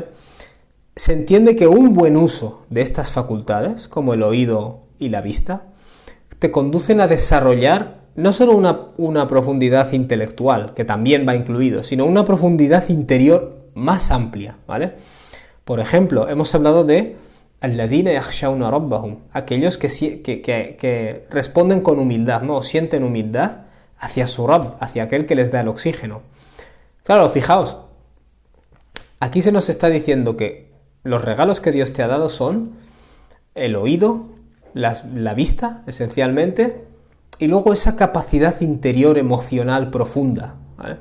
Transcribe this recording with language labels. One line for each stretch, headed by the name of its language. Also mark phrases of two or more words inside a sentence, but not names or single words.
Spanish: Se entiende que un buen uso de estas facultades, como el oído y la vista, te conducen a desarrollar no solo una profundidad intelectual, que también va incluido, sino una profundidad interior más amplia, ¿vale? Por ejemplo, hemos hablado de
Arabic: الذين يخشون ربهم,
Spanish: aquellos que responden con humildad, ¿no? Sienten humildad hacia su Rabb, hacia aquel que les da el oxígeno. Claro, fijaos, aquí se nos está diciendo que los regalos que Dios te ha dado son el oído, la vista, esencialmente, y luego esa capacidad interior emocional profunda, ¿vale?